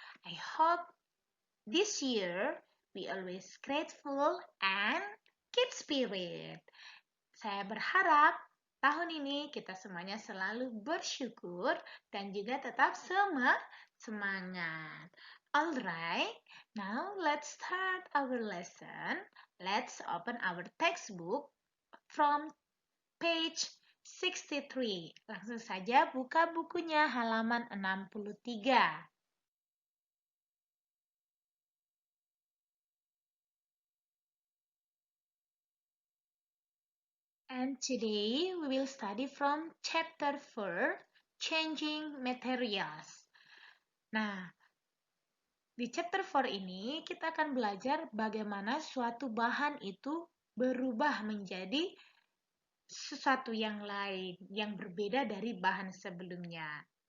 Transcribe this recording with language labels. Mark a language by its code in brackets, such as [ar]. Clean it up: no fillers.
[en] I hope this year we always grateful and keep spirit. [id] Saya berharap tahun ini kita semuanya selalu bersyukur dan juga tetap semangat. [en] Alright, now let's start our lesson. Let's open our textbook from page 63. [id] Langsung saja buka bukunya halaman 63. [en] And today we will study from chapter 4, Changing Materials. [id] Nah, di chapter 4 ini kita akan belajar bagaimana suatu bahan itu berubah menjadi sesuatu yang lain, yang berbeda dari bahan sebelumnya.